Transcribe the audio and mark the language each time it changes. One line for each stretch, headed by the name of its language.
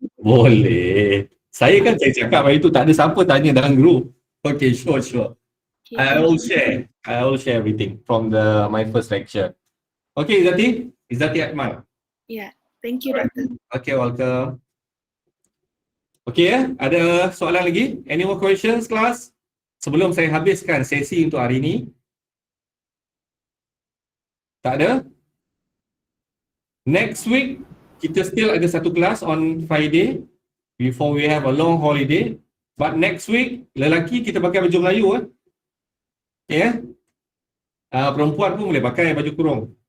Malay: Boleh. Saya cakap hari tu tak ada siapa tanya dalam group.
English: Okay, sure. Okay, I will share everything from my first lecture. Okay, Izzati Akmal. Yeah, thank you Doktor. Okay, welcome.
Malay: Okay, ada soalan lagi?
English: Any more questions, class?
Malay: Sebelum saya habiskan sesi untuk hari ini. Tak ada?
English: Next week, kita still
Malay: ada satu kelas
English: on Friday before we have a long holiday. But next week,
Malay: lelaki kita pakai baju Melayu. Okay, perempuan pun boleh pakai baju kurung.